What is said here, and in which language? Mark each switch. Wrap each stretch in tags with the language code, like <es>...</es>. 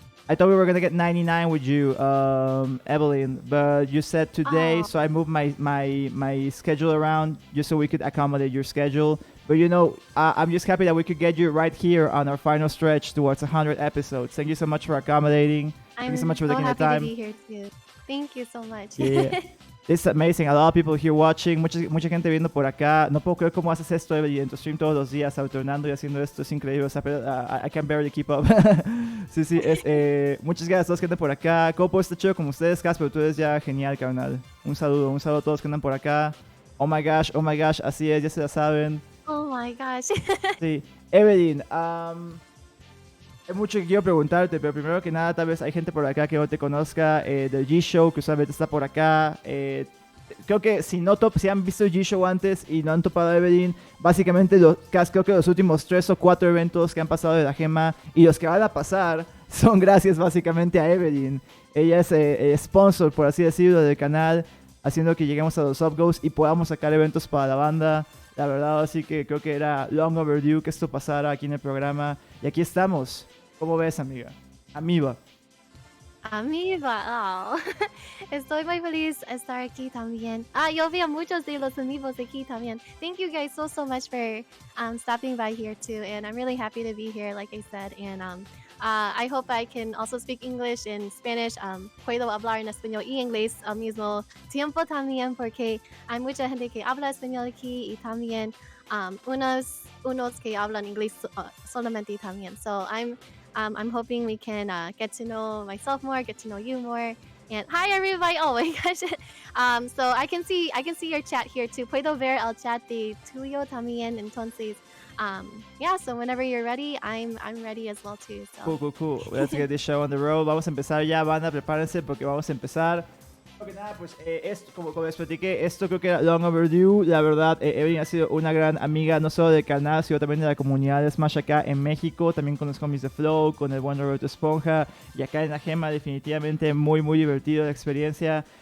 <en>I thought we were going to get 99 with you, Eevelinh, but you said today, so I moved my schedule around just so we could accommodate your schedule. But I'm just happy that we could get you right here on our final stretch towards 100 episodes. Thank you so much for accommodating. Thank you so much for taking the time. I'm happy to be here too. Thank you so much. Yeah. It's amazing. A lot of people here watching.</en> <es>Mucha gente viendo por acá. No puedo creer cómo haces esto, Eevelinh, en tu stream todos los días, alternando y haciendo esto. Es increíble. O sea,</es> <en>I can barely keep up.</en> <es>Sí. Muchas gracias a todos que andan por acá. ¿Cómo puedo estar chido como ustedes, Casper? Tú eres ya genial, carnal. Un saludo a todos que andan por acá.</es> <en>Oh my gosh.</en> <es>Así es, ya se la saben.</es> <en>Oh my gosh.</en> <es>Sí. Eevelinh, hay mucho que quiero preguntarte, pero primero que nada, tal vez hay gente por acá que no te conozca del G-Show, que usualmente está por acá. Creo que si han visto el G-Show antes y no han topado a Eevelinh, básicamente creo que los últimos 3 o 4 eventos que han pasado de la Gema y los que van a pasar son gracias básicamente a Eevelinh. Ella es sponsor, por así decirlo, del canal, haciendo que lleguemos a los subgoals y podamos sacar eventos para la banda. La verdad, así que creo que era long overdue que esto pasara aquí en el programa. Y aquí estamos. ¿Cómo ves, amiga? Amiga. Oh. Estoy muy feliz de estar aquí también. Yo vi a muchos de los amigos aquí también.</es> <en>Thank you guys so much for stopping by here too. And I'm really happy to be here, like I said. And I hope I can also speak English and Spanish.</en> <es>Puedo hablar en español y inglés al mismo tiempo también, porque hay mucha gente que habla español aquí y también unos que hablan inglés solamente también.</es> <en>So I'm hoping we can get to know myself more, get to know you more. And hi everybody! Oh my gosh! So I can see your chat here too.</en> <es>Puedo ver el chat de tuyo también. Entonces, yeah.</es> <en>So whenever you're ready, I'm ready as well too. So. Cool. Let's get this show on the road.</en> <es>Vamos a empezar ya, banda. Prepárense porque vamos a empezar. Que nada, pues esto, como les platiqué, esto creo que era long overdue. La verdad, Eevelinh ha sido una gran amiga, no solo del canal, sino también de la comunidad de Smash acá en México, también con los cómics de Flow, con el buen Roberto Esponja, y acá en la Gema definitivamente muy, muy divertido la experiencia.</es>